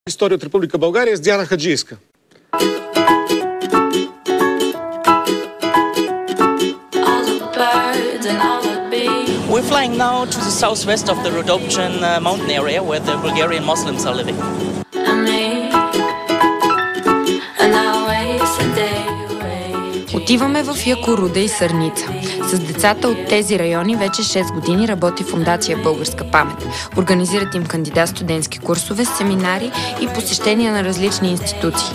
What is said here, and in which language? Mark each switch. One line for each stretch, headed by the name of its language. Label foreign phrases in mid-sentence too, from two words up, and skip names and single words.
Bulgarian: История от Република България с Диана Хаджийска.
English: We're flying now to the southwest of the Rodopchen mountain area where the Bulgarian Muslims are living.
Bulgarian: Отиваме в Якоруда и Сърница. С децата от тези райони вече 6 години работи Фондация Българска памет. Организират им кандидат студентски курсове, семинари и посещения на различни институции.